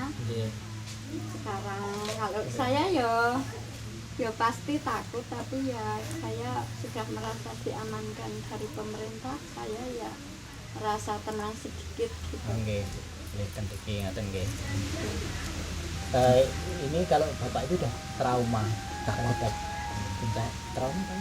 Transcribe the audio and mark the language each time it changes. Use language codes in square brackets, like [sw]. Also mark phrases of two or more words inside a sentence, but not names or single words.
[jv] Nggih. [id] Sekarang kalau saya ya pasti takut, tapi ya saya sudah merasa diamankan dari pemerintah. Saya ya merasa tenang sedikit gitu. [jv] Nggih. Nggih ten iki ngaten nggih. [id] Ini kalau Bapak itu udah trauma, takut trauma kan?